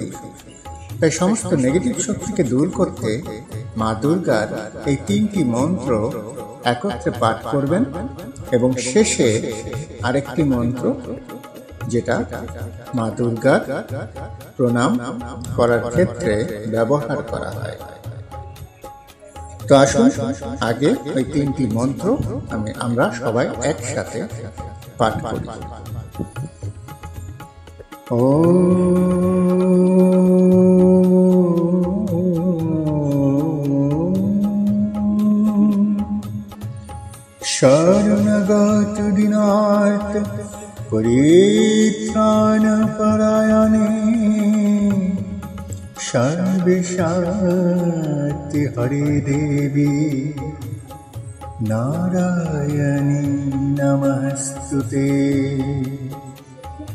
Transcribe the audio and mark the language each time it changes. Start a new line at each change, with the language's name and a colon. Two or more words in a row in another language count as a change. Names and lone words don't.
Bangla: তাই সমস্ত নেগেটিভ শক্তিকে দূর করতে মা দুর্গার এই তিনটি মন্ত্র একত্রে পাঠ করবেন এবং শেষে আরেকটি মন্ত্র যেটা মা দুর্গার প্রণাম করার ক্ষেত্রে ব্যবহার করা হয়। তো আসুন আগে ওই তিনটি মন্ত্র আমরা সবাই একসাথে পাঠ করি।
Sanskrit: शरणगत दीनार्थ परित्राणपरायणे सर्वेशार्थ हरे देवी नारायणी नमस्तुते।